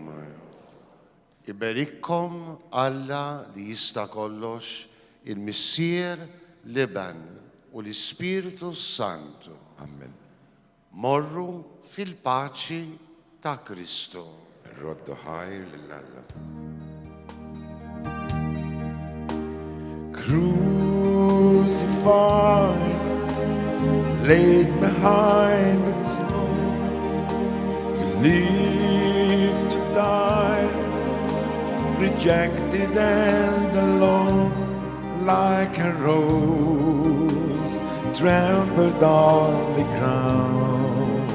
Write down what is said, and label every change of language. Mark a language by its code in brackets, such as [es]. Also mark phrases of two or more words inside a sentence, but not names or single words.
[mt] Iberikkom Alla li jista' kollox, il-Missier Liban u l-Ispiritu Santu. Amen. Morru fil-paċi ta' Kristu. Roddu ħajr lill-Alla. [en] Crucified, laid behind the tomb, you live to die, rejected and alone, like a rose trampled on the ground.